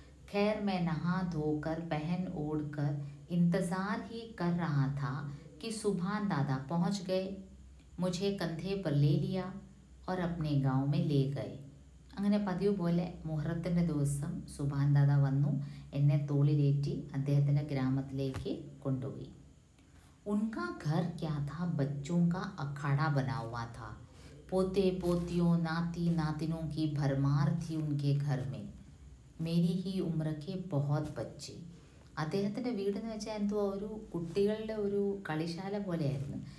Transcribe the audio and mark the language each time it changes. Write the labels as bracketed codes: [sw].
[hi] खैर मैं नहा धोकर पहन ओढ़ कर इंतज़ार ही कर रहा था कि सुभान दादा पहुंच गए, मुझे कंधे पर ले लिया और अपने गांव में ले गए. [ml] അങ്ങനെ പതിവ് പോലെ മുഹറത്തിൻ്റെ ദിവസം സുബാൻ ദാദ വന്നു, എന്നെ തോളിലേറ്റി അദ്ദേഹത്തിൻ്റെ ഗ്രാമത്തിലേക്ക് കൊണ്ടുപോയി. [hi] उनका घर क्या था, बच्चों का अखाड़ा बना हुआ था. पोते पोतियों नाती नातिनों की भरमार थी उनके घर में. मेरी ही उम्र के बहुत बच्चे. [ml] അദ്ദേഹത്തിൻ്റെ വീടെന്ന് വെച്ചാൽ എന്തോ ഒരു കുട്ടികളുടെ ഒരു കളിശാല പോലെയായിരുന്നു.